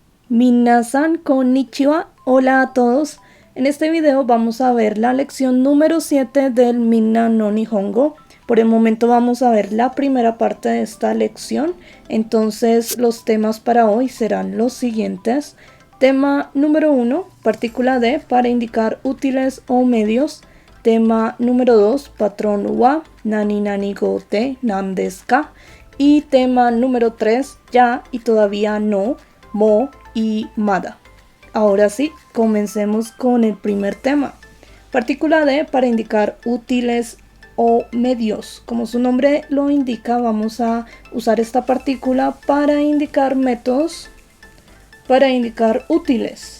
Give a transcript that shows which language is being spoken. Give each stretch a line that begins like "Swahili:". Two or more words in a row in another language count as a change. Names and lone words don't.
Japanese: 皆さん こんにちは,
Spanish: hola a todos. En este video vamos a ver la lección número 7 del Minna no Nihongo. Por el momento vamos a ver la primera parte de esta lección. Entonces los temas para hoy serán los siguientes. Tema número 1, partícula de para indicar útiles o medios. Tema número 2, patrón
Japanese: は、何 何 語 て 何 です か.
Spanish: Y tema número 3, ya y todavía no, mo y mada. Ahora sí, comencemos con el primer tema. Partícula de para indicar útiles o medios. Como su nombre lo indica, vamos a usar esta partícula para indicar métodos, para indicar útiles.